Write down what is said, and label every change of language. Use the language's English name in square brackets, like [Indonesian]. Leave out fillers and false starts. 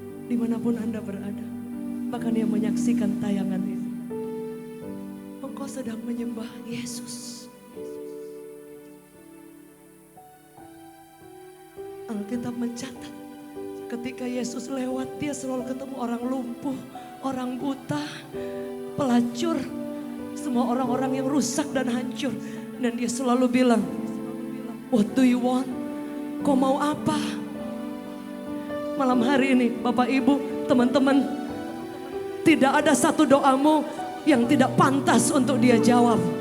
[Indonesian] Dimanapun Anda berada, bahkan yang menyaksikan tayangan ini, engkau sedang menyembah Yesus. Alkitab mencatat ketika Yesus lewat, dia selalu ketemu orang lumpuh, orang buta, pelacur, semua orang-orang yang rusak dan hancur. [English] Dan dia selalu bilang, "What do you want? [Indonesian] Kau mau apa?" Malam hari ini Bapak Ibu, teman-teman, tidak ada satu doamu yang tidak pantas untuk dia jawab.